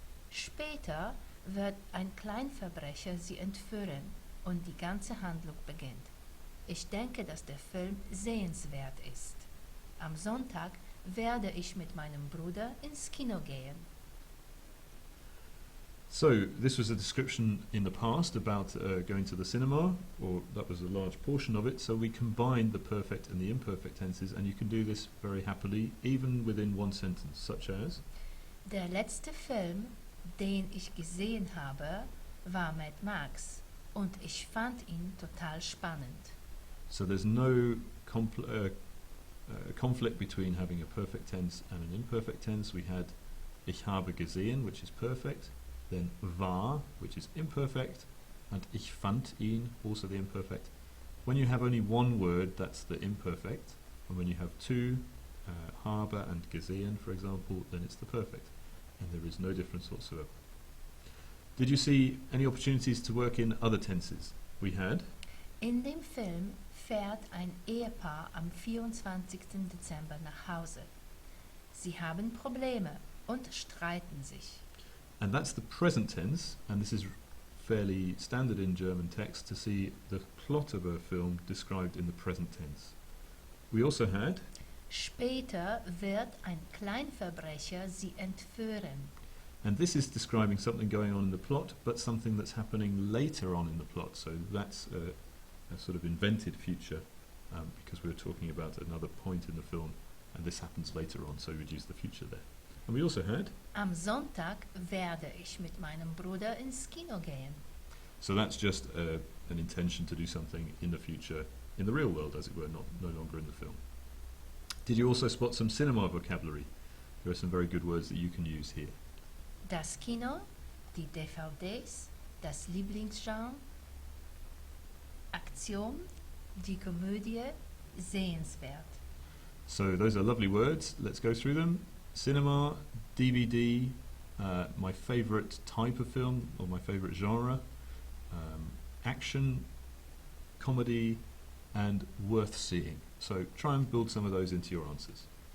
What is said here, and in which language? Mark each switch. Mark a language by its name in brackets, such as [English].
[German] Später wird ein Kleinverbrecher sie entführen und die ganze Handlung beginnt. Ich denke, dass der Film sehenswert ist. Am Sonntag werde ich mit meinem Bruder ins Kino gehen. [English] So, this was a description in the past about going to the cinema, or that was a large portion of it, so we combined the perfect and the imperfect tenses, and you can do this very happily, even within one sentence, such as: [German] Der letzte Film, den ich gesehen habe, war Mad Max und ich fand ihn total spannend. [English] So there's no conflict between having a perfect tense and an imperfect tense. We had [German] ich habe gesehen, [English] which is perfect, then war, which is imperfect, and ich fand ihn, also the imperfect. When you have only one word, that's the imperfect, and when you have two, habe and gesehen, for example, then it's the perfect, and there is no difference whatsoever. Did you see any opportunities to work in other tenses? We had [German] In dem Film fährt ein Ehepaar am 24. Dezember nach Hause. Sie haben Probleme und streiten sich. [English] and that's the present tense, and this is fairly standard in German text to see the plot of a film described in the present tense. We also had [German] Später wird ein Kleinverbrecher sie entführen. [English] and this is describing something going on in the plot, but something that's happening later on in the plot. So that's a sort of invented future, because we were talking about another point in the film, and this happens later on, so we would use the future there. And we also had, [German] Am Sonntag werde ich mit meinem Bruder ins Kino gehen. [English] so that's just an intention to do something in the future, in the real world, as it were, no longer in the film. Did you also spot some cinema vocabulary? There are some very good words that you can use here. [German] Das Kino, die DVDs, das Lieblingsgenre, Aktion, die Komödie, sehenswert. [English] So those are lovely words. Let's go through them. Cinema, DVD, my favourite type of film or my favourite genre, action, comedy, and worth seeing. So try and build some of those into your answers.